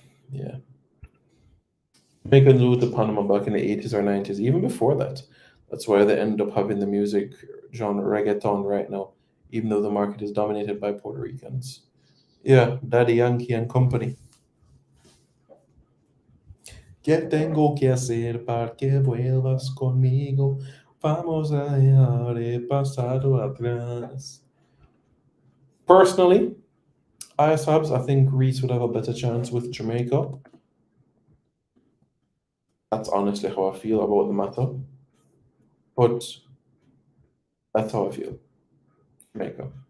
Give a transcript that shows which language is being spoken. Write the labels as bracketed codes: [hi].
[en] Yeah. Jamaica knew the Panama back in the 80s or 90s, even before that. That's why they end up having the music genre reggaeton right now, even though the market is dominated by Puerto Ricans. Yeah, Daddy Yankee and company. [es] ¿Qué tengo que hacer para que vuelvas conmigo? Vamos a dejar el pasado atrás. [en] Personally, ISABs, I think Reese would have a better chance with Jamaica. That's honestly how I feel about the matter. But that's how I feel. Jamaica.